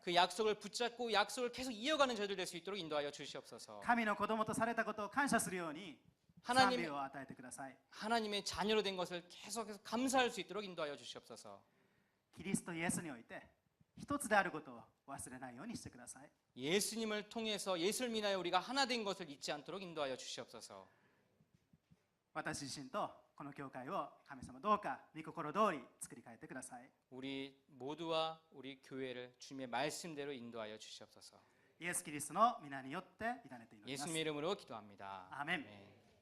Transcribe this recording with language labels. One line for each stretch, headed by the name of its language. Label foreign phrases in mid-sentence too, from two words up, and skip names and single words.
Korean: 그 약속을 붙잡고 약속을 계속 이어가는 저희들 될 수 있도록 인도하여 주시옵소서.
Japanese: 神の子供とされたことを感謝するように賛美を与えてください。
Korean: 하나님의 자녀로 된 것을 계속해서 감사할 수 있도록 인도하여 주시옵소서.
Japanese: キリストイエスにおいて一つであることを忘れないようにしてください。
Korean: 예수님을 통해서 예수를 인하여 우리가 하나 된 것을 잊지 않도록 인도하여 주시옵소서.
Japanese: 私自身とこの教会を神様どうか御心通り作り変えてください。
Korean: 우리 모두와 우리 교회를 주님의 말씀대로 인도하여 주시옵소서.
Japanese: イエス・キリストの皆によって委ねて祈ります。
Korean: 예수님의 이름으로 기도합니다. 아멘. 아멘.